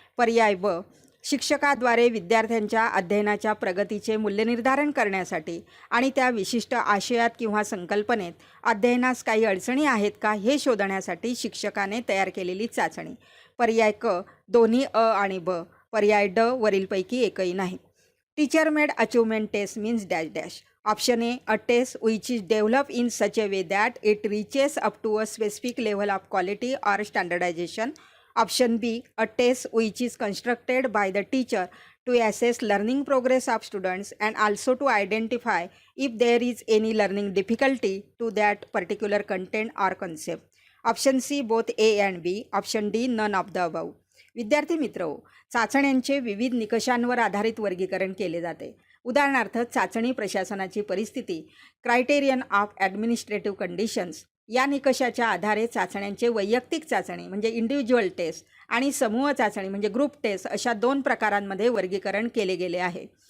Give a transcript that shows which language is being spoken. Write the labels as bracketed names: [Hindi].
[Marathi] पर्याय ब, शिक्षकाद्वारे विद्यार्थ्यांच्या अध्ययनाच्या प्रगतीचे मूल्यनिर्धारण करण्यासाठी आणि त्या विशिष्ट आशयात किंवा संकल्पनेत अध्ययनास काही अडचणी आहेत का हे शोधण्यासाठी शिक्षकाने तयार केलेली चाचणी. पर्याय क, दोन्ही अ आणि ब. पर्याय ड, वरीलपैकी एकही नाही. [English] Teacher made achievement test means dash dash. Option A, a test which is developed in such a way that it reaches up to a specific level of quality or standardization. Option B, a test which is constructed by the teacher to assess learning progress of students and also to identify if there is any learning difficulty to that particular content or concept. Option C, both A and B. Option D, none of the above. [Marathi] विद्यार्थी मित्रहो, चाचण्यांचे विविध निकषांवर आधारित वर्गीकरण केले जाते. उदाहरणार्थ, चाचणी प्रशासनाची परिस्थिती, [English] criterion of administrative conditions [Marathi] या निकषाच्या आधारे चाचण्यांचे वैयक्तिक चाचणी म्हणजे इंडिव्हिज्युअल टेस्ट आणि समूह चाचणी म्हणजे ग्रुप टेस्ट अशा दोन प्रकारांमध्ये वर्गीकरण केले गेले आहे.